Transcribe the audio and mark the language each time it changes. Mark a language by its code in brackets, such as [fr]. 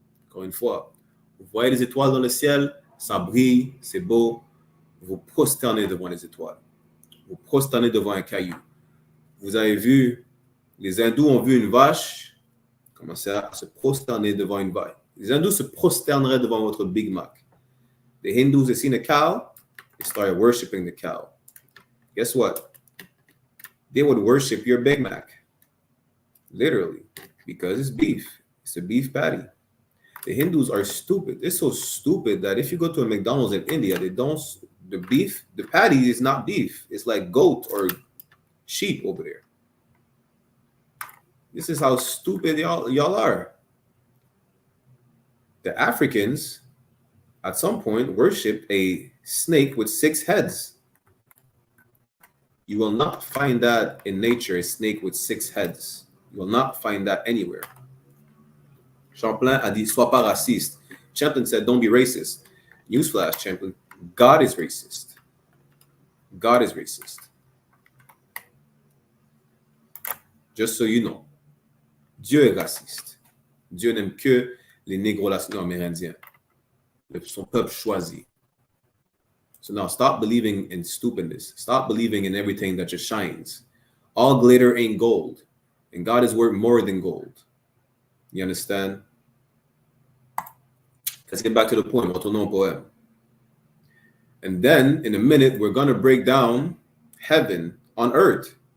[fr] Encore une fois, vous voyez les étoiles dans le ciel, ça brille, c'est beau. Vous prosternez devant les étoiles. Vous prosternez devant un caillou. Vous avez vu, les hindous ont vu une vache, commencer à se prosterner devant une vache. Les hindous se prosterneraient devant votre Big Mac. [en] The Hindus have seen a cow, they started worshiping the cow. Guess what? They would worship your Big Mac. Literally. Because it's beef. It's a beef patty. The Hindus are stupid. They're so stupid that if you go to a McDonald's in India, they don't, the beef, the patty is not beef. It's like goat or sheep over there. This is how stupid y'all are. The Africans, at some point, worship a snake with 6 heads. You will not find that in nature, a snake with 6 heads. You will not find that anywhere. [fr] Champlain a dit, sois pas raciste. [en] Champlain said, don't be racist. Newsflash, Champlain, God is racist. God is racist. Just so you know. [fr] Dieu est raciste. Dieu n'aime que les négros latino-amérindiens. Son peuple choisi. [en] So now stop believing in stupidness. Stop believing in everything that just shines. All glitter ain't gold. And God is worth more than gold. You understand? Let's get back to the point. [fr] Retournons au poème. [en] And then, in a minute, we're going to break down heaven on earth.